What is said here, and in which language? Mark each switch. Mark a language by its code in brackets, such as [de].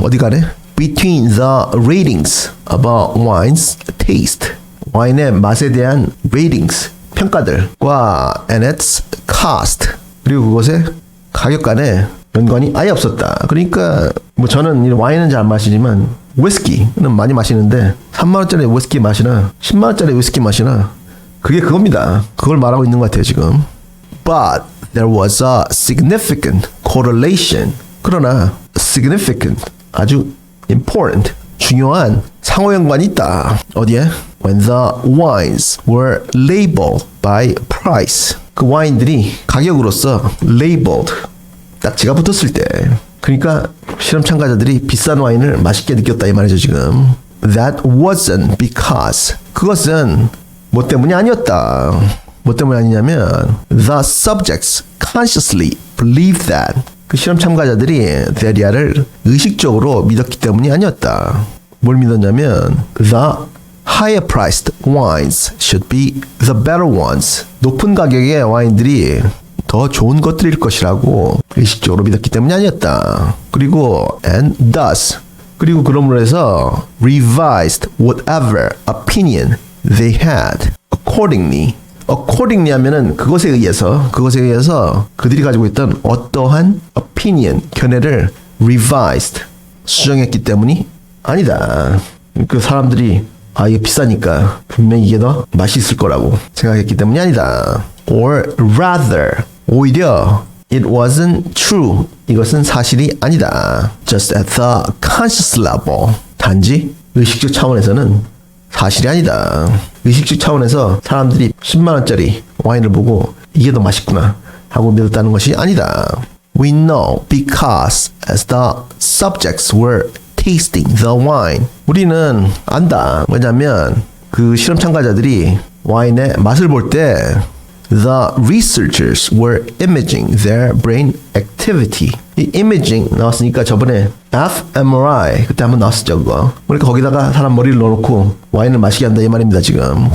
[ko] 어디 간에? [en] Between the ratings about wine's taste. [ko] 와인의 맛에 대한 ratings, 평가들과 [en] and its cost. [ko] 그리고 그것의 가격 간에 연관이 아예 없었다. 그러니까 뭐 저는 와인은 잘 안 마시지만 위스키는 많이 마시는데 3만원짜리 위스키 맛이나 10만원짜리 위스키 맛이나 그게 그겁니다. 그걸 말하고 있는 것 같아요 지금. [en] But there was a significant correlation. [ko] 그러나 significant, 아주 important, 중요한 상호연관이 있다. 어디에? [en] When the wines were labeled by price. [ko] 그 와인들이 가격으로서 labeled, 딱지가 붙었을 때. 그러니까 실험 참가자들이 비싼 와인을 맛있게 느꼈다 이 말이죠 지금. [en] That wasn't because. [ko] 그것은 뭐 때문이 아니었다. 뭐 때문이 아니냐면 [en] the subjects consciously believed that. [ko] 그 실험 참가자들이 데리아를 의식적으로 믿었기 때문이 아니었다. [en] 뭘 믿었냐면 the higher priced wines should be the better ones. [ko] 높은 가격의 와인들이 더 좋은 것들일 것이라고 의식적으로 믿었기 때문이 아니었다. 그리고 [en] and thus [ko] 그리고 그러므로 해서 [en] revised whatever opinion they had accordingly. [ko] accordingly 하면은 그것에 의해서 그들이 가지고 있던 어떠한 opinion 견해를 revised 수정했기 때문이 아니다. 그 사람들이 이게 비싸니까 분명히 이게 더 맛있을 거라고 생각했기 때문이 아니다. [en] or rather [ko] 오히려 [en] it wasn't true. [ko] 이것은 사실이 아니다. [en] just at the conscious level. [ko] 단지 의식적 차원에서는 사실이 아니다. 의식적 차원에서 사람들이 10만 원짜리 와인을 보고 이게 더 맛있구나 하고 믿었다는 것이 아니다. [en] We know because as the subjects were tasting the wine. [ko] 우리는 안다. 뭐냐면 그 실험 참가자들이 와인의 맛을 볼 때 [en] the researchers were imaging their brain activity. [ko] 이 imaging 나왔으니까 저번에 fMRI 그때 한번 나왔었죠 그거. 그러니까 거기다가 사람 머리를 넣어놓고 와인을 마시게 한다 이 말입니다 지금.